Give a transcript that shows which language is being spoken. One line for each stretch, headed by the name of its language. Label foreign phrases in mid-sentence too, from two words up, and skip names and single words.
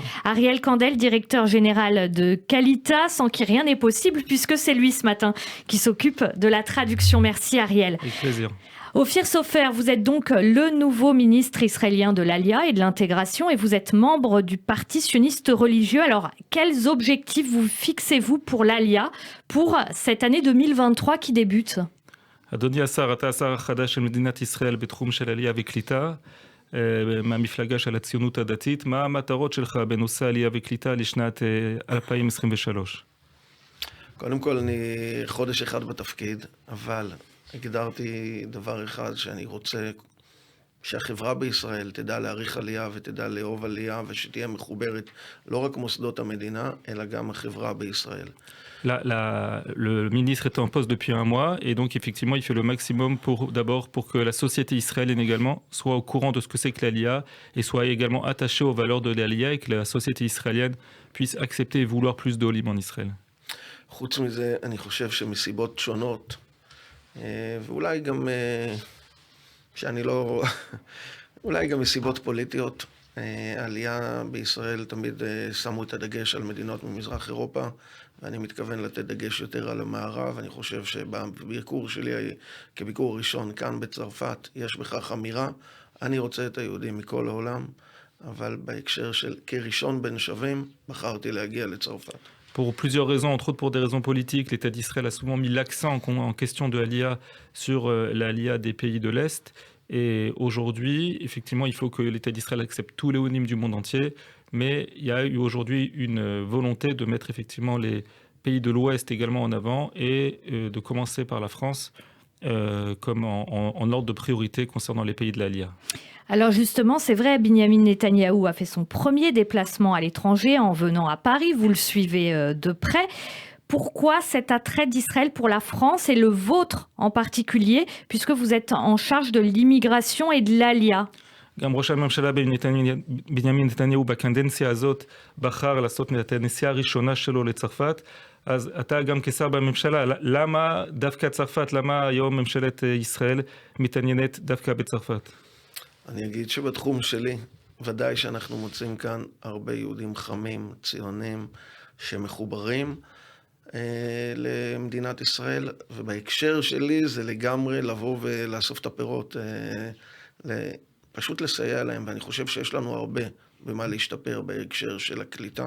French: Ariel Kandel, directeur général de Qualita, sans qui rien n'est possible, puisque c'est lui ce matin qui s'occupe de la traduction. Merci Ariel. Avec plaisir. Ophir Sofer, vous êtes donc le nouveau ministre israélien de l'Alia et de l'intégration et vous êtes membre du parti sioniste religieux. Alors, quels objectifs vous fixez-vous pour l'Alia pour cette année 2023 qui débute?
Hebrew: אדוני השר, אתה השר החדש של מדינת ישראל בתחום של עלייה וקליטה, מהמפלגה של הציונות הדתית. מה המטרות שלך בנושא עלייה וקליטה לשנת 2023? קודם כל, אני חודש אחד בתפקיד, אבל הגדרתי דבר אחד שאני רוצה שהחברה בישראל תדע להעריך עלייה ותדע לאהוב עלייה ושתהיה מחוברת לא רק מוסדות המדינה, אלא גם החברה בישראל.
French: Le ministre est en poste depuis un mois et donc effectivement il fait le maximum d'abord pour que la société israélienne également soit au courant de ce que c'est que l'Aliyah et soit également attachée aux valeurs de l'Aliyah et que la société israélienne puisse accepter et vouloir plus d'olim en Israël.
Hebrew: חוץ מזה, אני חושב שמסיבות שונות, ואולי גם שאני לא... אולי גם מסיבות פוליטיות, העלייה בישראל תמיד שמו את הדגש על מדינות ממזרח אירופה, ואני מתכוון לתת דגש יותר על המערב. אני חושב שבביקור שלי, כביקור ראשון כאן בצרפת, יש בכך אמירה. אני רוצה את היהודים מכל העולם, אבל בהקשר של כראשון בין שווים, בחרתי להגיע לצרפת.
French: Pour plusieurs raisons, entre autres pour des raisons politiques, l'État d'Israël a souvent mis l'accent en question de l'Aliyah sur l'Aliyah des pays de l'Est. Et aujourd'hui, effectivement, il faut que l'État d'Israël accepte tous les onymes du monde entier. Mais il y a eu aujourd'hui une volonté de mettre effectivement les pays de l'Ouest également en avant et de commencer par la France comme en ordre de priorité concernant les pays de l'Aliyah. Alors justement, c'est vrai, Binyamin Netanyahou a fait son premier déplacement à l'étranger en venant à Paris. Vous le suivez de près. Pourquoi cet attrait d'Israël pour la France et le vôtre en particulier, puisque vous êtes en charge de l'immigration et de l'Aliyah?
Hebrew: גם ראש הממשלה בנימין נתניהו בקדנציה הזאת בחר לעשות את הנסיעה הראשונה שלו לצרפת, אז אתה גם כשר בממשלה, למה דווקא צרפת, למה היום ממשלת ישראל מתעניינת דווקא בצרפת? אני אגיד שבתחום שלי, ודאי שאנחנו מוצאים כאן הרבה יהודים חמים, ציונים, שמחוברים למדינת ישראל, ובהקשר שלי זה לגמרי לבוא ולאסוף את הפירות, פשוט לסייע להם, ואני חושב שיש לנו הרבה במה להשתפר בהקשר של הקליטה.